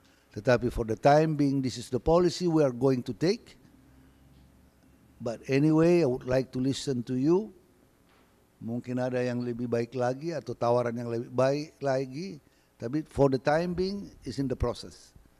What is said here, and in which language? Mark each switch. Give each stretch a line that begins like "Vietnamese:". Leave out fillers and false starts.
Indonesian: Tetapi
English: for the time being, this is the policy we are going to take. But anyway, I would like to listen to you.
Indonesian: Mungkin ada yang lebih baik lagi atau tawaran yang lebih baik lagi. Tapi
English: for the time being, is in the process.